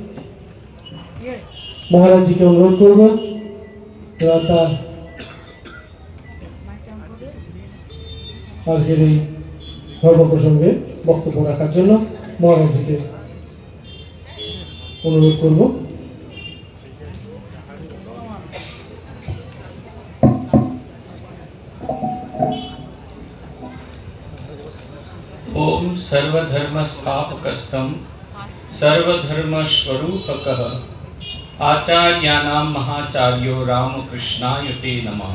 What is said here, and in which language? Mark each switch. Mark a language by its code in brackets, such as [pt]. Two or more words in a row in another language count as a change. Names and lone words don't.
[bn] মহারাজজিকে অনুরোধ করব এবার তার আজকের এই ধর্ম প্রসঙ্গে বক্তব্য রাখার জন্য মহারাজজিকে অনুরোধ করব। [sa] ओम सर्वधर्मस्थापकस्तम सर्वधर्मस्वरूपकः आचार्याणां महाचार्यो रामकृष्णाय ते नमः।